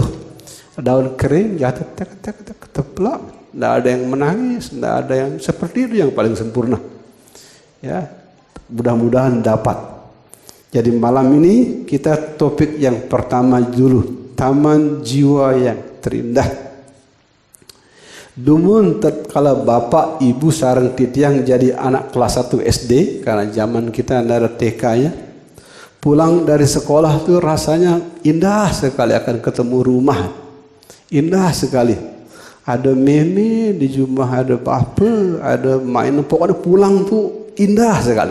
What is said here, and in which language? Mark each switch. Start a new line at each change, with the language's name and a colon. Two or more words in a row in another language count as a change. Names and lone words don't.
Indonesian: Daun kering jatuh, teplak, tidak ada yang menangis, tidak ada yang seperti itu yang paling sempurna. Ya, mudah-mudahan dapat. Jadi malam ini kita topik yang pertama dulu, taman jiwa yang terindah.
Balinese: Dumun tatkala
Indonesian: bapak ibu
Balinese: sareng titiang
Indonesian: jadi anak kelas 1 SD, karena zaman kita ada TK-nya. Pulang dari sekolah tuh rasanya indah sekali akan ketemu rumah. Indah sekali. Ada meme di rumah, ada bapa, ada main, pokoknya pulang tuh indah sekali.